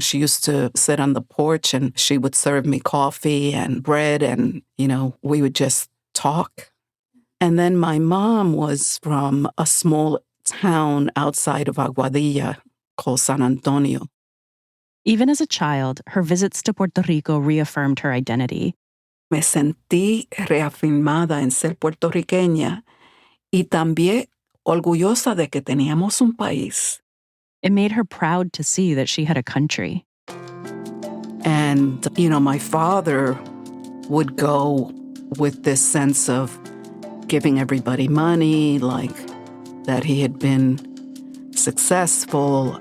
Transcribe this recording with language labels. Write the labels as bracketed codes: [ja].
[en] She used to sit on the porch and she would serve me coffee and bread and, we would just talk. And then my mom was from a small town outside of Aguadilla called San Antonio. Even as a child, her visits to Puerto Rico reaffirmed her identity. [es] Me sentí reafirmada en ser puertorriqueña y también orgullosa de que teníamos un país. [en] It made her proud to see that she had a country. And, my father would go with this sense of giving everybody money, like that he had been successful.